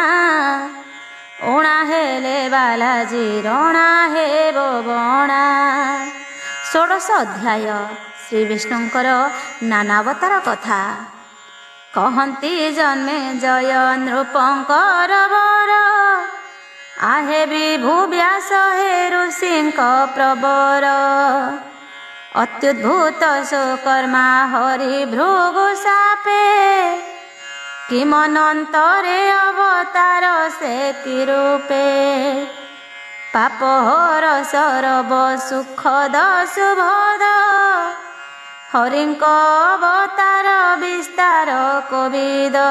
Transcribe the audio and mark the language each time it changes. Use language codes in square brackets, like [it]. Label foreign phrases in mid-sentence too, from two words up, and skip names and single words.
[or] ଉଣା ହେଲେ ବାଲାଜୀ ରଣା ହେବ ବଣା। ଷୋଡ଼ଶ ଅଧ୍ୟାୟ ଶ୍ରୀ ବିଷ୍ଣୁଙ୍କର ନାନାବତାର କଥା। କହନ୍ତି ଜନ୍ମେ ଜୟ ନୃପଙ୍କର ବର। ଆହେ ବିଭୁ ବ୍ୟାସ ହେ ଋଷିଙ୍କ ପ୍ରବର। ଅତ୍ୟୁଦ୍ଭୁତ ସୁକର୍ମା ହରି ଭୃଗୁ ସାପେ। କିମନନ୍ତରେ ଅବତାର ସେ କି ରୂପେ। ପାପହର ସରବ ସୁଖଦ ସୁଭଦ। ହରିଙ୍କ ଅବତାର ବିସ୍ତାର କୋବିଦ।